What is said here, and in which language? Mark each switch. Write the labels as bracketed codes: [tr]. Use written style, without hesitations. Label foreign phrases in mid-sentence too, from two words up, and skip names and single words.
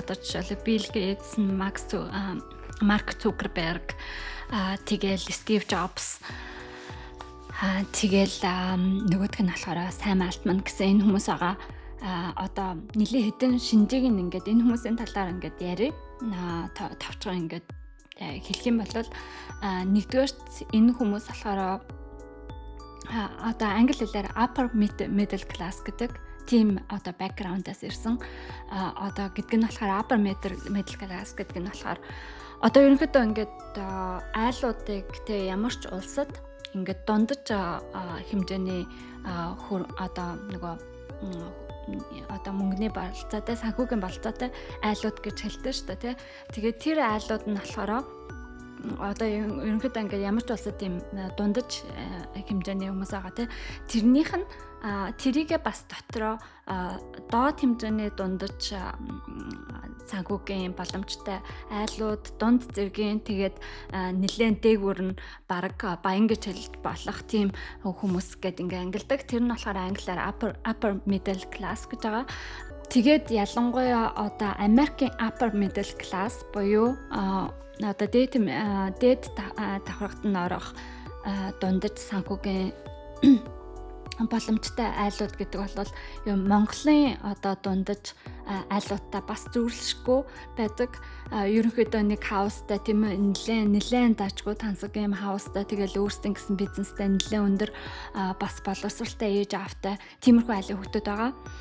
[mn] Одоо жишээлбэл Bill Gates, Mark Zuckerberg, тэгэл Steve Jobs, тэгэл нөгөөх нь болохоор Sam Altman гэсэн энэ хүмүүс байгаа. Одоо нилийн хэдэн шинжийг ингээд энэ хүмүүсийн талаар ингээд яриа тавчгаа ингээд хэлэх юм бол нэгдүгээрт энэ хүмүүс болохоор одоо англи хэлээр [en] upper middle class [mn] гэдэг тийм одоо background-аас ирсэн одоо гэдэг нь болохоор [en] upper middle class [mn] гэдэг нь болохоор одоо ерөнхийдөө ингээд айлуудыг тэ ямар ч улсад ингээд дундаж хэмжээний одоо нөгөө одоо мөнгөний болцоотой санхүүгийн болцоотой айлууд гэж хэлдэг шүү дээ тий. Тэгээд тэр айлууд нь болохоор одоо ерөнхийдөө ингээд ямар ч улсад тийм дундаж хэмжээний хүмүүс байгаа тий. Тэрнийх нь тэрийгээ бас дотроо доод хэмжээний дундаж санхүүгийн боломжтой айлууд, дунд зэргийн тэгээд нэлээд дээгүүр нь баг баян гэж хэлж болох тийм хүмүүс гэдэг ингээ ангилдаг. Тэр нь болохоор англиар [en] upper middle class [mn] гэж байгаа. Тэгээд ялангуяа одоо Америкийн [en] upper middle class [mn] буюу одоо дээд давхаргад нь орох дундаж санхүүгийн боломжтой айлууд гэдэг бол Монголын одоо дундаж айлуудтай бас зөвлөшгүй байдаг. Ерөнхийдөө нэг хаустай тийм нэлээд дажгүй тансаг юм хаустай тэгэл өөрсдийн гэсэн бизнестэй нэлээд өндөр бас боловсралтай ээж аавтай тиймэрхүү айлын хүмүүс байгаа.